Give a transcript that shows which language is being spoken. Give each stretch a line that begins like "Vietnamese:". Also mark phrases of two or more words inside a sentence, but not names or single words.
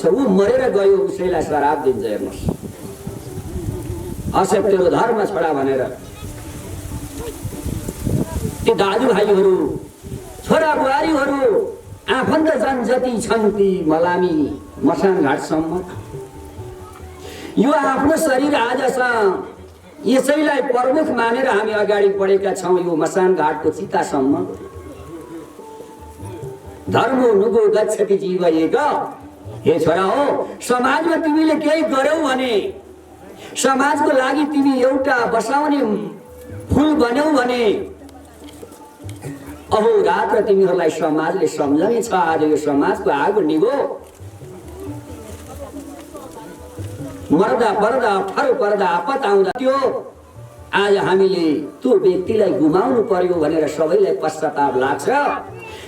Nepali: ऊ मरेर गयो, उसैलाई शराब दिन्छ। हेर्नुहोस्, असत्य तेरो धर्म छोडा भनेर ती दाजुभाइहरू, छोरा बुहारीहरू, आफन्त जन जति छन् ती मलामी मसान घाटसम्म यो आफ्नो शरीर आजसम्म यसैलाई प्रमुख मानेर हामी अगाडि बढेका छौँ। यो मसान घाटको चितासम्म
Sanskrit: धर्मो नुगो गच्छति जीव एक।
Nepali: हे छोरा हो, समाजमा तिमीले केही गर्यौ भने, समाजको लागि तिमी एउटा बसाउने फुल बन्यौ भने अहो रात्र तिमीहरूलाई समाजले सम्झने छ। आज यो समाजको आगो निभो, मर्दा पर्दा अप्ठ्यारो पर्दा आपत आउँदा त्यो आज हामीले त्यो व्यक्तिलाई गुमाउनु पर्यो भनेर सबैलाई पश्चाताप लाग्छ।